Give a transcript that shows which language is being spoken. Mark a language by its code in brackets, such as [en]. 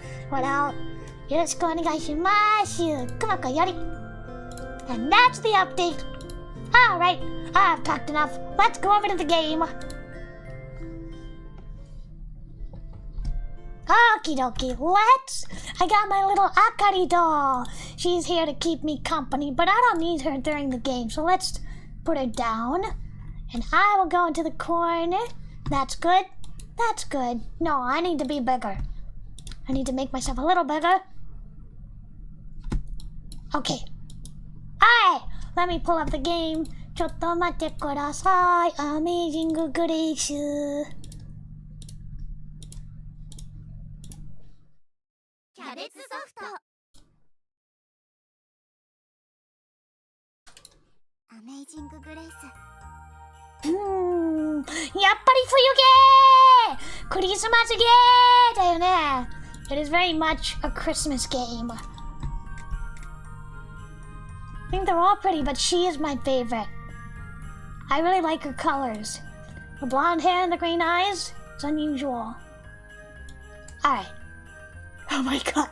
[ja] ほら、よろしくお願いします。くまこより。 [en] And that's the update. Alright, I've talked enough. Let's go over to the game. Okie dokie, let's. I got my little Akari doll. She's here to keep me company, but I don't need her during the game, so let's put her down. And I will go into the corner. That's good. That's good. No, I need to be bigger. I need to make myself a little bigger. Okay. Alright, let me pull up the game. [ja] ちょっと待ってください。アメイジンググレイス。キャベツソフト。アメイジンググレイス。やっぱり冬ゲークリスマスゲーだよね。 [en] It is very much a Christmas game. I think they're all pretty, but she is my favorite. I really like her colors. The blonde hair and the green eyes, it's unusual. Alright. Oh my god.